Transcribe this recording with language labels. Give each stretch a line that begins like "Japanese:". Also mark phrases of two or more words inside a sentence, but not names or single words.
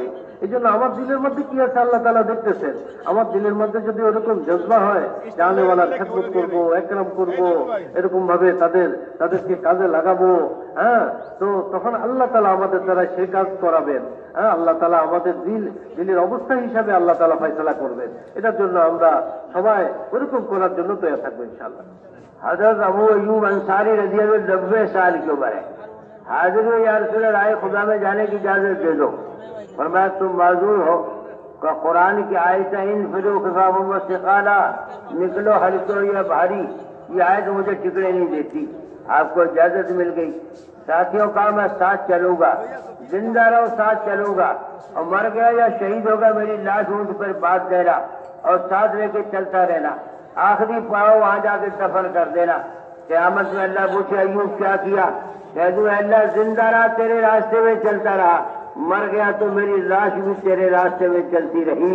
Bangla: এই জন্য আমার দিলের মধ্যে কি আছে আল্লাহ তাআলা দেখতেছেন. আমার দিলের মধ্যে যদি ওরকম জজবা হয় যে আনেওয়ালার খেদমত করব, একরাম করব, এরকম ভাবে তাদেরকে কাজে লাগাবো, তো তখন আল্লাহ তাআলা আমাদের দ্বারা সেই কাজ করাবেন. আল্লাহ তাআলা আমাদের দিলের অবস্থা হিসাবে আল্লাহ তাআলা ফয়সালা করবেন. এটার জন্য আমরা সবাই ওরকম করার জন্য তৈরি থাকবো ইনশাআল্লাহ.
Urdu: حضرت ابو ایوب انصاری رضی اللہ عنہ 90 سال کی عمر ہے. حاضر ہوئے یا رسول اللہ, رائے خدا میں جانے کی اجازت دے دو. فرمایا تم معذور ہو. کہ قرآن کی آیت
Arabic: انفروا خفافا وثقالا,
Urdu: نکلو ہلکے یا بھاری, یہ آیت مجھے ٹکنے نہیں دیتی، آپ کو اجازت مل گئی. ساتھیوں کا میں ساتھ چلوں گا، زندہ رہو ساتھ چلوں گا، اور مر گیا یا شہید ہوگا میری لاش اونٹ پر باندھ دینا اور ساتھ لے کے چلتا رہنا. آخری پاؤں وہاں جا کے دفن کر دینا۔ قیامت میں اللہ پوچھے ایوب کیا کیا، کہہ دوں اللہ زندہ رہا تیرے راستے میں چلتا رہا، مر گیا تو میری لاش بھی تیرے راستے میں چلتی رہی.